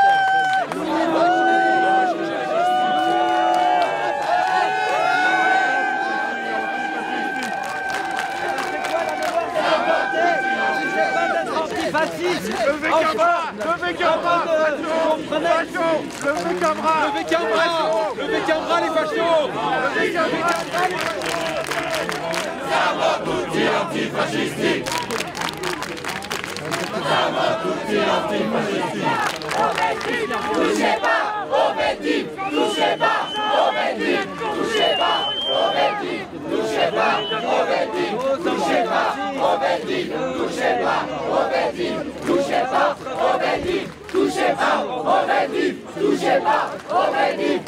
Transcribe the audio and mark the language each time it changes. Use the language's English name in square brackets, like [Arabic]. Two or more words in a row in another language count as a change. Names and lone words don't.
[French] Levez qu'un bras! Levez qu'un bras! Levez qu'un bras! Levez qu'un bras! Levez qu'un bras les fachos! Levez qu'un bras! [Italian] Siamo tutti antifascisti! Siamo tutti antifascisti! [French] Touchez pas aux victimes! Touchez pas aux victimes! Touchez pas aux victimes! Touchez pas aux victimes! Touchez pas aux victimes! Touchez pas aux victimes! Touchez pas aux victimes! Touchez pas aux victimes! Touchez pas aux victimes!